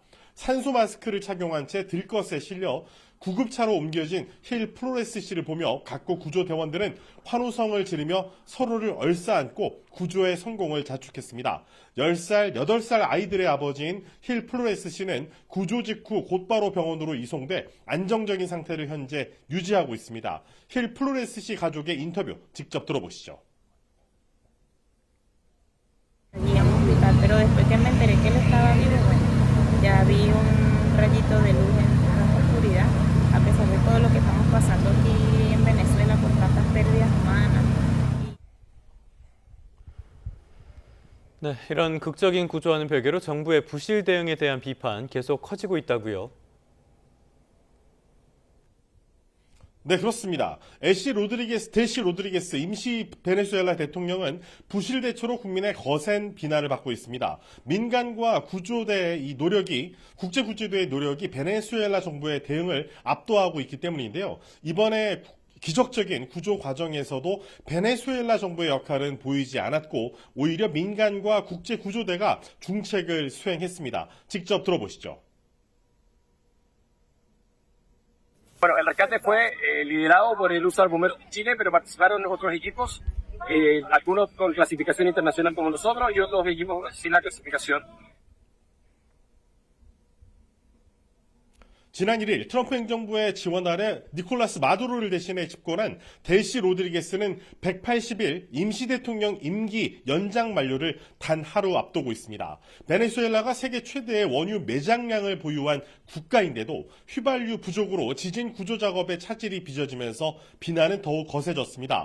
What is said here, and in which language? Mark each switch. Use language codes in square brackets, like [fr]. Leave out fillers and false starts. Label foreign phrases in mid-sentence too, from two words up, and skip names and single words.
[ko] 산소 마스크를 착용한 채 들것에 실려 구급차로 옮겨진 힐 플로레스 씨를 보며 각국 구조대원들은 환호성을 지르며 서로를 얼싸안고 구조의 성공을 자축했습니다. 10살, 8살 아이들의 아버지인 힐 플로레스 씨는 구조 직후 곧바로 병원으로 이송돼 안정적인 상태를 현재 유지하고 있습니다. 힐 플로레스 씨 가족의 인터뷰 직접 들어보시죠. [es] Pero después que me enteré que él estaba vivo, bueno, ya vi un rayito de luz en la oscuridad, a pesar de todo lo que estamos pasando aquí en Venezuela por tantas pérdidas humanas. [ko] 네, 이런 극적인 구조와는 별개로 정부의 부실 대응에 대한 비판 계속 커지고 있다고요. 네, 그렇습니다. 델시 로드리게스 임시 베네수엘라 대통령은 부실 대처로 국민의 거센 비난을 받고 있습니다. 민간과 구조대의 이 노력이, 국제구조대의 노력이 베네수엘라 정부의 대응을 압도하고 있기 때문인데요. 이번에 기적적인 구조 과정에서도 베네수엘라 정부의 역할은 보이지 않았고 오히려 민간과 국제구조대가 중책을 수행했습니다. 직접 들어보시죠. [es] Bueno, el rescate fue liderado por el uso de bomberos de Chile, pero participaron otros equipos, algunos con clasificación internacional como nosotros y otros equipos sin la clasificación. [ko] 지난 1일 트럼프 행정부의 지원 아래 니콜라스 마두로를 대신해 집권한 델시 로드리게스는 180일 임시 대통령 임기 연장 만료를 단 하루 앞두고 있습니다. 베네수엘라가 세계 최대의 원유 매장량을 보유한 국가인데도 휘발유 부족으로 지진 구조 작업에 차질이 빚어지면서 비난은 더욱 거세졌습니다.